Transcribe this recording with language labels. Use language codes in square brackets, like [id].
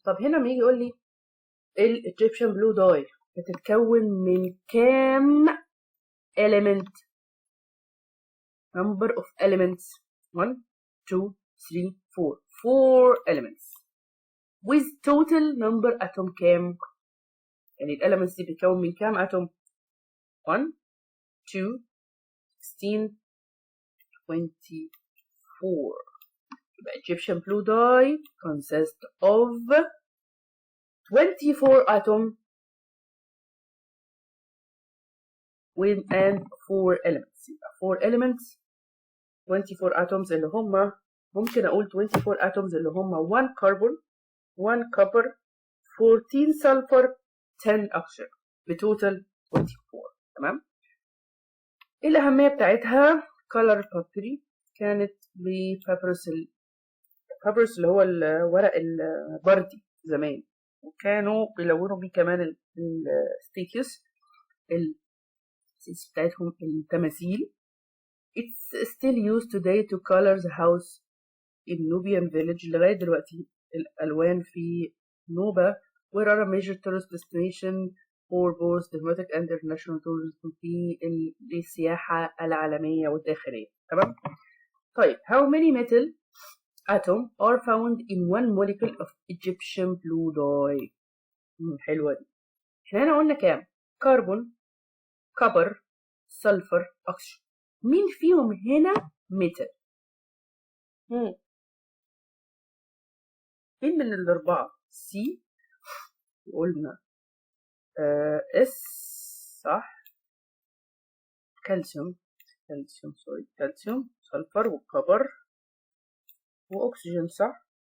[ar] طب هنا ما يجي يقول لي الإيجيبشن بلو داي بتتكون من كام element؟ [en] number of elements [ar] 1 2 3 4 [en] 4 elements with total number atom [ar] كام؟ يعني الاليمنتس دي بتتكون من كام اتوم؟ 1 2 16 24. [en] يبقى Egyptian blue dye consists of 24 atoms and 4 elements. يبقى 4 elements 24 atoms [ar] اللي هم ممكن اقول [en] 24 atoms اللي هم 1 carbon 1 copper 14 sulfur 10 oxygen بتوتال 24. [ar] تمام. ايه الاهميه بتاعتها؟ color papyri كانت ببابيروس، البابيروس اللي هو الورق البردي زمان، وكانوا بيلونوا بيه كمان الستيكيوس بتاعتهم التماثيل. [en] It's still used today to color the house in Nubian village. [ar] لغاية دلوقتي الألوان في نوبة [en] where are a major tourist destination for both domestic and international tourism [ar] في السياحة العالمية والداخلية. تمام. [en] طيب how many metal atoms are found in one molecule of Egyptian blue dye؟ [ar] حلوة دي. احنا هنا قلنا كام؟ كربون، كبر، سلفر، أكسجين. مين فيهم هنا ميتال؟ مين من الأربعة؟ سي قلنا اس صح، كالسيوم سلفر وكبر وأكسجين صح.